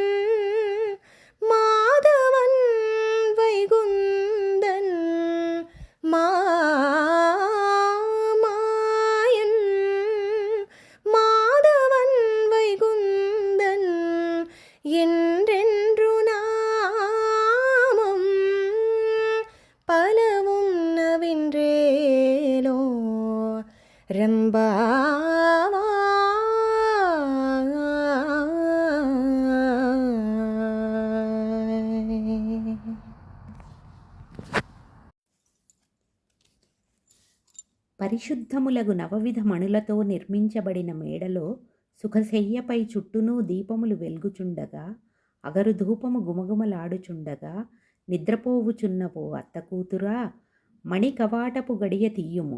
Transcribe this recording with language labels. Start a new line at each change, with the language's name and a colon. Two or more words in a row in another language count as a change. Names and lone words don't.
Tamil: மாதவன் வைகுந்தன் மாமாயன் மாதவன் வைகுந்தன் என்றென்று நாமம் பலவும் நவின்றேலோ ரம்பாவா
Telugu: పరిశుద్ధములగు నవవిధ మణులతో నిర్మించబడిన మేడలో సుఖశయ్యపై చుట్టూనూ దీపములు వెలుగుచుండగా అగరు ధూపము గుమగుమలాడుచుండగా నిద్రపోవుచున్న ఓ అత్త కూతురా మణి కవాటపు గడియ తీయుము.